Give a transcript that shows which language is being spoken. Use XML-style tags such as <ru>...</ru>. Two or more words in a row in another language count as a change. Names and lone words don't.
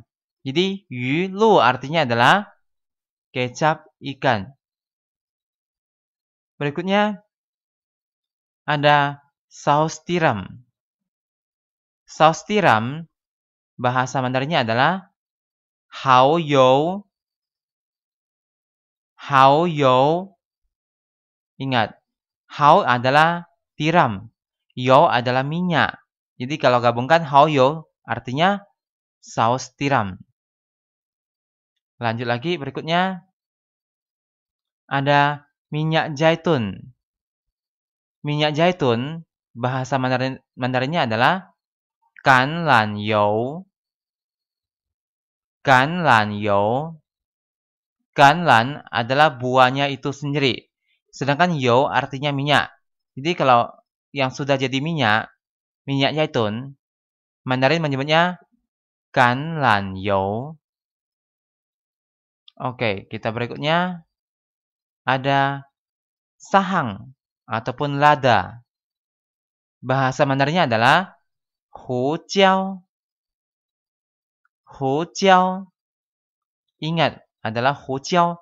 <id>Jadi,</id> <zh>鱼露</zh> <id>artinya adalah kecap ikan. Berikutnya, ada saus tiram. Saus tiram, bahasa Mandarinnya adalah</id> <zh>蚝油. 蚝油.</zh> <id>Ingat, hao adalah tiram. Yo adalah minyak. Jadi kalau gabungkan</id> <zh>蚝油</zh> <id>artinya saus tiram. Lanjut lagi berikutnya. Ada minyak zaitun. Minyak zaitun, bahasa Mandarinnya adalah</id> <zh>橄榄油. 橄榄油。橄榄</zh> <id>adalah buahnya itu sendiri. Sedangkan you artinya minyak. Jadi kalau yang sudah jadi minyak zaitun, Mandarin menyebutnya</id> <zh>橄榄油.</zh> <id>Oke, kita berikutnya ada sahang ataupun lada. Bahasa Mandarinnya adalah</id> <zh>胡椒. 胡椒.</zh> <id>Ingat, adalah</id> <zh>胡椒.</zh>